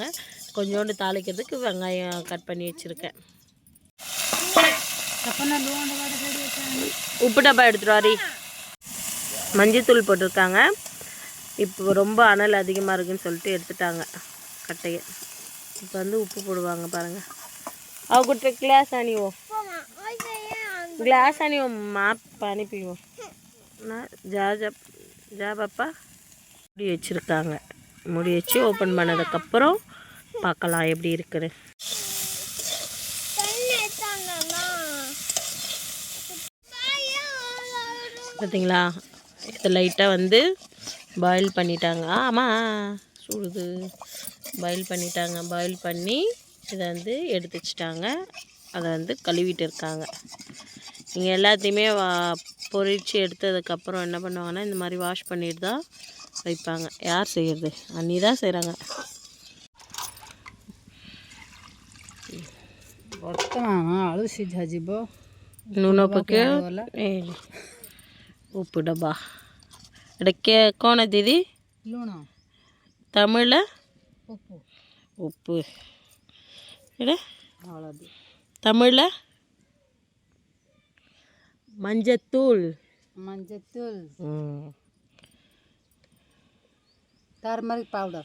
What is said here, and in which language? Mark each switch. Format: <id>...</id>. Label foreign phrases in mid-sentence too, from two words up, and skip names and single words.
<ta>கொஞ்சோண்டு தாளிக்கிறதுக்கு வெங்காயம் கட் பண்ணி வச்சுருக்கேன். உப்பு டப்பா எடுத்துகிட்டு வாரி. மஞ்சத்தூள் போட்டிருக்காங்க. இப்போ ரொம்ப அனல் அதிகமாக இருக்குதுன்னு சொல்லிட்டு எடுத்துட்டாங்க கட்டையை. இப்போ வந்து உப்பு போடுவாங்க பாருங்கள்.</ta> <or>ଆଉ ଗୋଟେ ଗ୍ଲାସ୍ ଆଣିବ, ଗ୍ଲାସ୍ ଆଣିବ, ମା ପାଣି ପିଇବ ନା।</or> <ta>ஜா பாப்பா. முடி வச்சுருக்காங்க. முடி வச்சு ஓப்பன் பண்ணதுக்கப்புறம் பார்க்கலாம் எப்படி இருக்குன்னு. பார்த்தீங்களா, இது லைட்டாக வந்து பாயில் பண்ணிட்டாங்க. ஆமாம் சுடுது. பாயில் பண்ணிட்டாங்க. பாயில் பண்ணி இதை வந்து எடுத்து வச்சிட்டாங்க. அதை வந்து கழுவிட்டு இருக்காங்க. இங்கே எல்லாத்தையுமே பொரித்து எடுத்ததுக்கப்புறம் என்ன பண்ணுவாங்கன்னா, இந்த மாதிரி வாஷ் பண்ணிட்டு தான் வைப்பாங்க. யார் செய்கிறது? அண்ணி தான் செய்கிறாங்க.</ta> <or>ଆଳୁ ସିଝାଯିବ, ଲୁଣ ପକେଇ ଉಪ್ಪು ଡବା ଏଇଟା କ'ଣ ଦିଦି? ଲୁଣ</or> <ta>தமிழில் உப்பு, உப்பு. எடா</ta> <or>ହଳଦୀ</or> <ta>தமிழில் மஞ்சத்தூள். மஞ்சத்தூள்,</ta> <en>turmeric powder.</en>